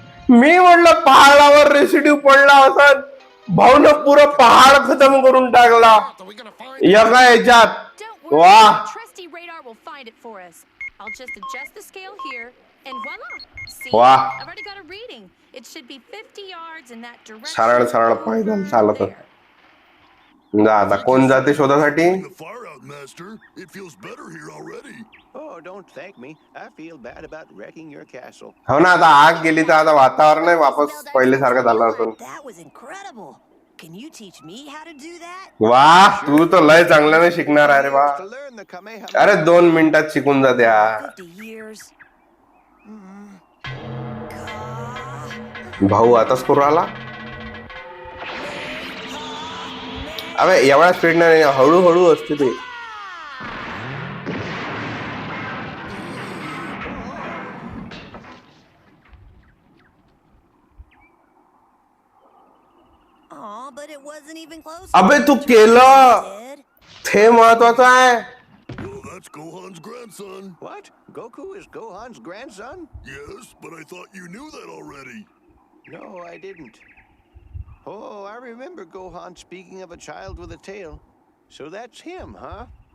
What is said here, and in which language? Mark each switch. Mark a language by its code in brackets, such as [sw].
[mr] मी म्हटलं पहाडावर रेसिड्यू पडला असत, भाऊनं पुरं पहाड खतम करून टाकला [en] Are we gonna find [mr] एका याच्यात. [en] Don't worry, वाह. the trusty radar will find it for us. I'll just adjust the scale here, and voila! See, Wow. I've already got a reading. It should be 50 yards in that direction. [mr] सरळ सरळ पैदल चालत जा आता कोण जाते शोधासाठी [en] Putting the fire out, Master. It feels better here already. Oh, don't thank me. I feel bad about wrecking your castle. [mr] हो ना आता आग गेली तर आता वातावरण वापस पहिल्यासारखं झालं असून [en] That was incredible. Can you teach me how to do that? [mr] वा तू तर लय चांगल्याने शिकणार आहे रे बा [en] To learn the Kamehameha. [mr] अरे 2 मिनिटात शिकून जाते हा [en] 50 years. [mr] भाऊ आताच करू आला अबे एवढ्या स्पीड नाही हळूहळू असते ते [en] Aw, but it wasn't even close. [mr] अबे तू केलं ते महत्वाचं आहे [en] Well, that's Gohan's grandson. What? Goku is Gohan's grandson? Yes, but I thought you knew that already. No, I didn't. Oh, I remember Gohan speaking of a child with a tail. So that's him, huh?